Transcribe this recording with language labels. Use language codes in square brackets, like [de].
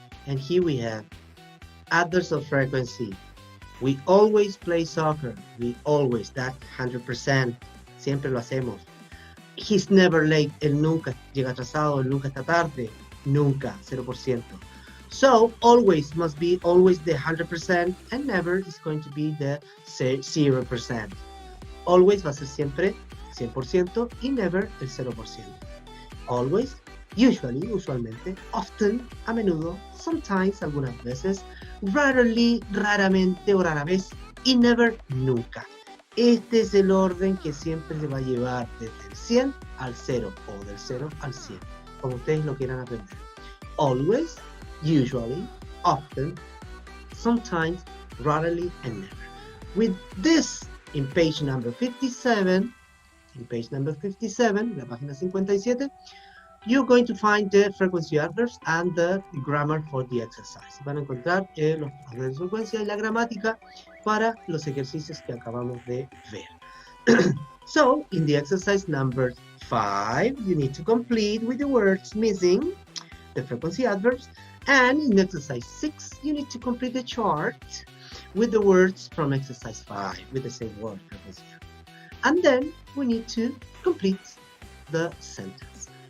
[en] And here we have adverbs of frequency. We always play soccer. We always, that's 100%. [es] Siempre lo hacemos. [en] He's never late. [es] Él nunca llega atrasado. Él nunca está tarde. nunca, 0%. [en] So always must be always the 100% and never is going to be the 0%. [es] Always va a ser siempre 100% y never el 0%. Always, usually, usualmente, often, a menudo, sometimes, algunas veces, rarely, raramente o rara vez y never, nunca. Este es el orden que siempre se va a llevar desde el 100 al 0 o del 0 al 100, como ustedes lo quieran aprender. [en] Always, usually, often, sometimes, rarely, and never. With this, in page number 57, [es] la página 57, [en] you're going to find the frequency adverbs and the grammar for the exercise. [es] Van a encontrar los adverbos de frecuencia y la gramática para los ejercicios que acabamos de ver. [en] So, in the exercise number 5, you need to complete with the words missing, the frequency adverbs, and in exercise 6, you need to complete the chart with the words from exercise 5, with the same word, frequency adverb. And then we need to complete the sentence.